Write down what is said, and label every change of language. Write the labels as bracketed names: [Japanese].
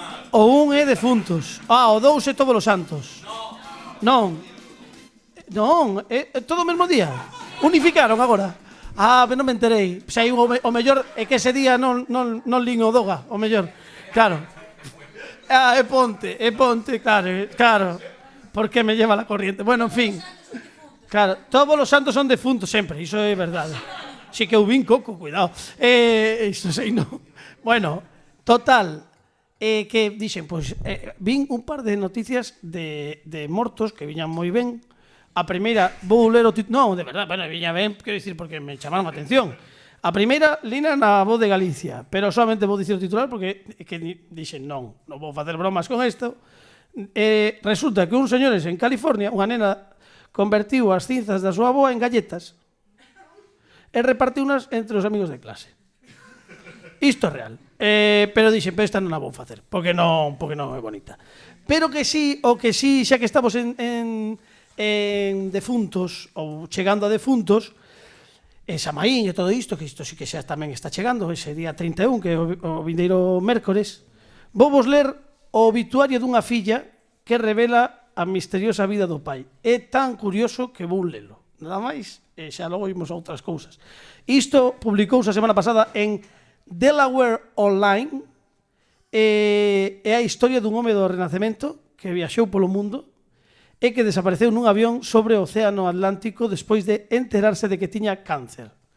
[Galician] O 1 é defuntos. O 2 é todos os santos. Non, é todo o mesmo día. Unificaron agora. Pero non me enterei. Xa o mellor é que ese día non lín o Doga, o mellor. Claro. É ponte, claro. [Spanish] Por que me lleva la corriente? Bueno, en fin. [Galician] Claro, todos os santos son defuntos sempre, iso é verdade. Si que eu vin coco, cuidado. Isto sei, non. Bueno, total, que dixen, pois, vin un par de noticias de mortos que viñan moi ben. A primeira, vou ler o título, non, de verdade, bueno, viña ben, quero dicir, porque me chamaron a atención. A primeira, lina na Voz de Galicia, pero solamente vou dicir o titular porque que dixen, non vou facer bromas con isto. Resulta que uns señores en California, unha nena convertiu as cinzas da súa avoa en galletas e repartiunas entre os amigos de clase. Isto é real. Pero dixen, pero esta non a vou facer, porque non é bonita. Pero que sí, xa que estamos en defuntos, ou chegando a defuntos, Samaín e todo isto, que isto sí que xa tamén está chegando, ese día 31, que é o vindeiro mércores, vou vos ler o obituario dunha filla que revela a misteriosa vida do pai. É tan curioso que vou lelo. Nada máis, e xa logo imos a outras cousas. Isto publicouse a semana pasada en Delaware Online, é a historia dun home do Renacemento que viaxou polo mundo e que desapareceu nun avión sobre o Océano Atlántico despois de enterarse de que tiña cáncer.